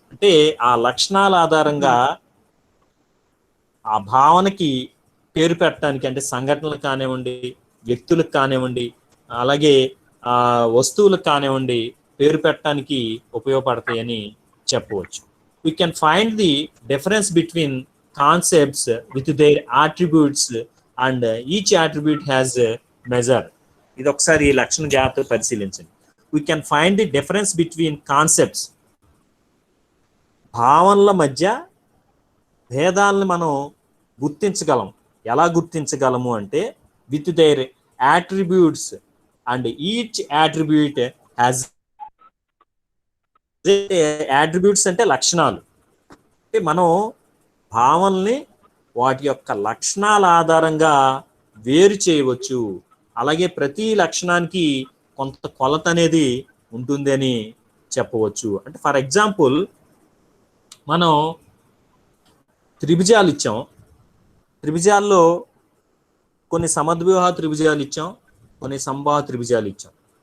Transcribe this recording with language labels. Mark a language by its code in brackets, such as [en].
[te] అంటే ఆ లక్షణాల ఆధారంగా ఆ భావనకి పేరు పెట్టడానికి, అంటే సంఘటనలు కానివ్వండి, వ్యక్తులకు కానివ్వండి, అలాగే వస్తువులకు కానివ్వండి, పేరు పెట్టడానికి ఉపయోగపడతాయని చెప్పవచ్చు. [en] We can find the difference between concepts with their attributes and each attribute has a measure. [te] ఇది ఒకసారి లక్షణ జాగ్రత్తగా పరిశీలించండి. [en] We can find the difference between concepts. [te] భావనల మధ్య భేదాలను మనం గుర్తించగలం. ఎలా గుర్తించగలము అంటే [en] with their attributes and each attribute has attributes [te] అంటే లక్షణాలు. అంటే మనం భావనల్ని వాటి యొక్క లక్షణాల ఆధారంగా వేరు చేయవచ్చు. అలాగే ప్రతి లక్షణానికి కొంత కొలత అనేది ఉంటుంది అని చెప్పవచ్చు. అంటే ఫర్ ఎగ్జాంపుల్ మనం త్రిభుజాలు ఇచ్చాం, త్రిభుజాల్లో కొన్ని సమద్విబాహు త్రిభుజాలు ఇచ్చాం, కొన్ని సంబాహు త్రిభుజాలు ఇచ్చాం.